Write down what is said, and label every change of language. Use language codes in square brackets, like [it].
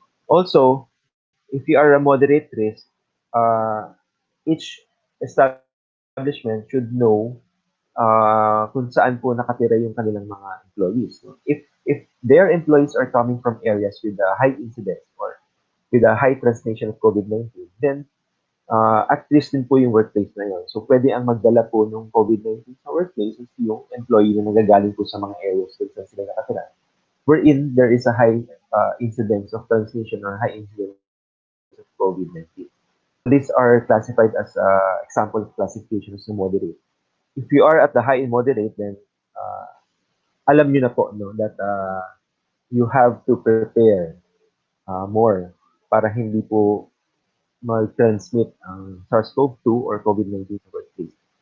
[en] Also, if you are a moderate risk, each establishment should know [tl] kung saan po nakatira yung kanilang mga employees. [en] No? If their employees are coming from areas with a high incidence or with a high transmission of COVID-19, then at least [tl] din po yung workplace na yun. So pwede ang magdala po ng COVID-19 sa workplace is yung employee na nagagaling po sa mga areas kung saan sila nakatira. [en] Wherein there is a high incidence of transmission or high incidence of COVID-19. These are classified as example of classification as moderate. If you are at the high and moderate, then [tl] alam nyo na po no, [en] that you have to prepare more [tl] para hindi po mag-transmit ang [en] SARS-CoV-2 or COVID-19 sa workplace.